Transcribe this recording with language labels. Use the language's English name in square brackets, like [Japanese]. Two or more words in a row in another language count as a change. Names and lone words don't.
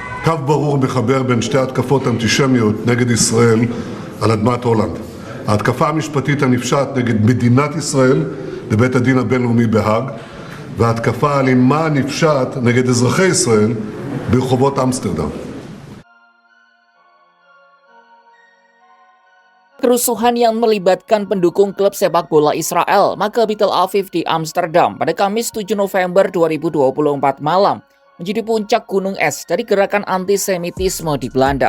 [Hebrew] קו ברור מחבר בין שתי התקפות אנטישמיות נגד ישראל על אדמת הולנד. ההתקפה המשפטית הנפשעת נגד מדינת ישראל בבית הדין הבינלאומי בהאג, וההתקפה האלימה הנפשעת נגד אזרחי ישראל ברחובות אמסטרדם. [Indonesian] Kerusuhan yang melibatkan pendukung klub sepak bola Israel, Maccabi Tel Aviv di Amsterdam pada Kamis 7 November 2024 malam menjadi puncak gunung es dari gerakan antisemitisme di Belanda.